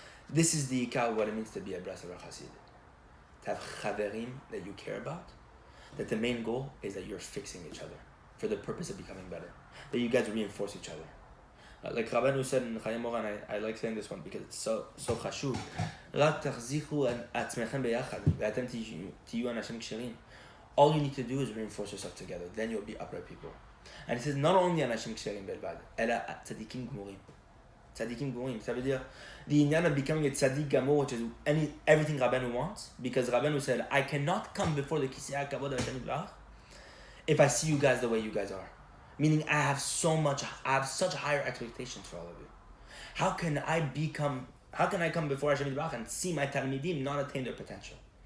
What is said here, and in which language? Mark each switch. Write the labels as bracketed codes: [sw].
[en] This is the ikar what it means to be a Brasav Chassid. To have chaverim that you care about. That the main goal is that you're fixing each other for the purpose of becoming better. That you guys reinforce each other. Like Rabeinu said in Chayei Moran, I like saying this one because it's so חשוב. [he] רק תחזיקו עצמכם ביחד, ואתם תהיו אנשים כשרים. [en] All you need to do is reinforce yourself together. Then you'll be upright people. And it says not only [he] אנשים כשרים בלבד, אלא צדיקים גמורים. צדיקים גמורים. [fr] Ça veut dire [en] the inyan of becoming a tzadik gamor, which is everything Rabeinu wants, because Rabeinu said, I cannot come before the kisei hakavod of Hashem Yitbarach if I see you guys the way you guys are. Meaning I have such higher expectations for all of you. How can I come before Hashem Yitbarach and see my Talmidim not attain their potential?